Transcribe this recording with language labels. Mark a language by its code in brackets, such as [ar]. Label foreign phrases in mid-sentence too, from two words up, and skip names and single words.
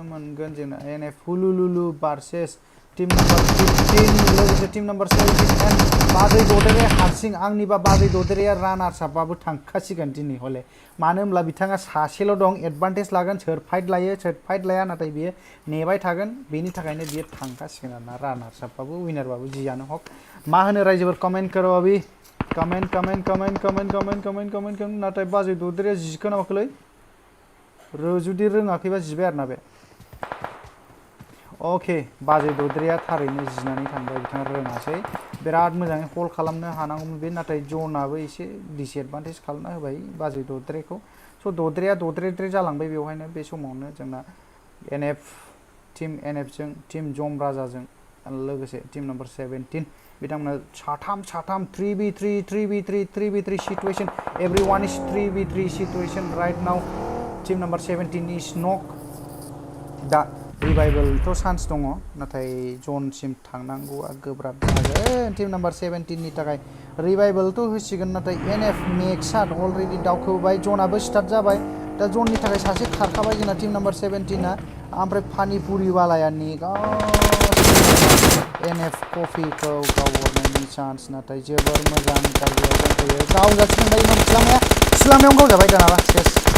[brx] मोनगोन जोंना एनएफ हुलुलुलु [en] versus team number [brx] 15 लोगोसे [en] team number [brx] 17 एन्ड बाजै ददेरे हारसिं आंनिबा बाजै ददेरेया रानार्स आपआबो थांखासिगोन दिनै हले मानो होनब्ला बिथाङा सासेल' दं एडभान्टेज लागोन सोर फाइट लायो सोर फाइट लाया नाथाय बियो नेबाय थागोन बेनि थाखायनो बियो थांखासिगोन आरोना रानार्स आपआबो विनारबाबो जियानो हक मा होनो रायजोफोर [hi] कमेन्ट करो अभी [brx] कमेन्ट नाथाय बाजै ददेरेया जिखो ना माखोलै जुदि रोङाखैबा जिबाय आरोना बे अके बाजै ददेरेया थारैनो जिनानै थांबाय बिथाङा रोङासै बिराद मोजाङै हल्ड खालामनो हानांगौमोन बे नाथाय जनाबो एसे डिसएडभान्टेज खालामना होबाय बाजै ददेरेखौ स' ददेरेया ददेरे जालांबाय बेवहायनो बे समावनो जोंना एनएफ टीम एनएफजों टीम जम राजाजों लोगोसे [en] team number [brx] 17 बिथांमोना साथाम [en] 3v3 situation everyone is 3v3 situation right now team number 17 is knock the revival chance [brx] दङ नाथाय जनसिम थांनांगौआ गोब्राब जागोन [en] team number [brx] 17 नि थाखाय रिभाइभेलथ' होसिगोन नाथाय एनएफ मेक्सआ अलरेडि दावखोबाय जनाबो स्टार्ट जाबाय दा जननि थाखाय सासे खारखाबाय जोंना [en] team number [brx] 17 ओमफ्राय पानिपुरि वालाया नेगासिनो एनएफ कफिखौ गावहरनायनि चान्स नाथाय जोबोर मोजां जायगायाव दंफैयो गावजासिगोन बायदि सिलामायाव गावजाबाय दानाबा सेस